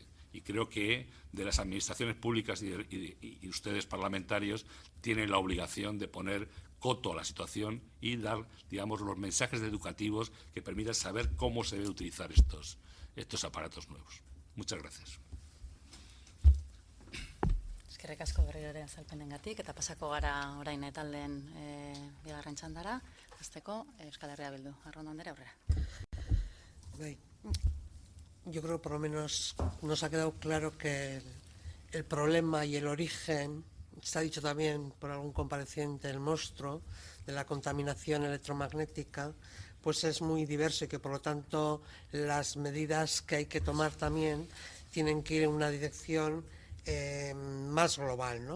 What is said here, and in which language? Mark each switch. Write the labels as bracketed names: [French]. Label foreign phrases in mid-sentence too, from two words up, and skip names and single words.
[Spanish] Y creo que de las administraciones públicas y ustedes parlamentarios tienen la obligación de poner coto a la situación y dar, digamos, los mensajes educativos que permitan saber cómo se debe utilizar estos aparatos nuevos. Muchas gracias. [Basque] Eskerrik asko berriro ere azalpenengatik, eta pasako gara orain taldeen bigarren txandara, hasteko Euskal Herria Bildu. Arrondo Andrea, aurrera. [Spanish] Yo creo que por lo menos nos ha quedado claro que el problema y el origen, se ha dicho también por algún compareciente, el monstruo de la contaminación electromagnética, pues es muy diverso y que por lo tanto las medidas que hay que tomar también tienen que ir en una dirección más global, ¿no?